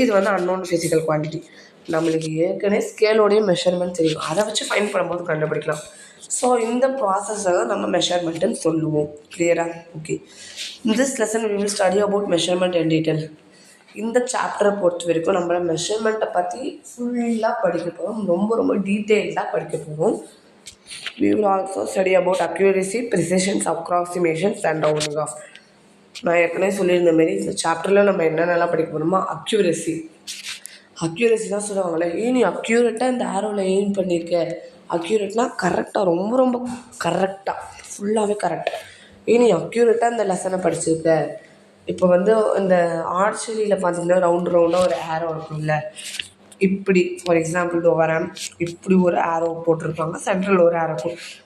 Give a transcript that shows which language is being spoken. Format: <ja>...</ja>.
<ta>இது வந்து unknown physical quantity. நம்மளுக்கு ஏற்கனவே ஸ்கேலோடைய மெஷர்மெண்ட் தெரியும். அதை வச்சு ஃபைண்ட் பண்ணும்போது கண்டுபிடிக்கலாம். ஸோ இந்த ப்ராசஸை தான் நம்ம மெஷர்மெண்ட்டுன்னு சொல்லுவோம். கிளியரா? Okay.</ta> <en>In this lesson we will study about measurement in detail.</en> <ta>இந்த சாப்டரை பொறுத்த வரைக்கும் நம்ம மெஷர்மெண்ட்டை பற்றி ஃபுல்லாக படிக்க போகிறோம். ரொம்ப டீட்டெயில்டாக படிக்க போகிறோம்.</ta> <en>we will also study about accuracy, precision, approximations and rounding off.</en> <ta>நான் ஏற்கனவே சொல்லியிருந்த மாரி இந்த சாப்டரில் நம்ம என்னென்னலாம் படிக்க போகிறோமோ அக்யூரசி தான் சொல்லுவாங்களே. நீ அக்யூரேட்டாக இந்த ஆரோவில் எய்ம் பண்ணியிருக்க. அக்யூரேட்னால் கரெக்டாக, ரொம்ப கரெக்டாக, ஃபுல்லாகவே கரெக்டாக. நீ அக்யூரேட்டாக இந்த லெசனை படிச்சிருக்க. இப்போ வந்து இந்த ஆர்ச்சரியில் பார்த்திங்கன்னா ரவுண்டாக ஒரு ஆரோ இருக்கும்ல, இப்படி ஃபார் எக்ஸாம்பிள் வரேன், இப்படி ஒரு ஆரோ போட்டிருப்பாங்க, சென்ட்ரல் ஒரு ஆரோ இருக்கும்.</ta>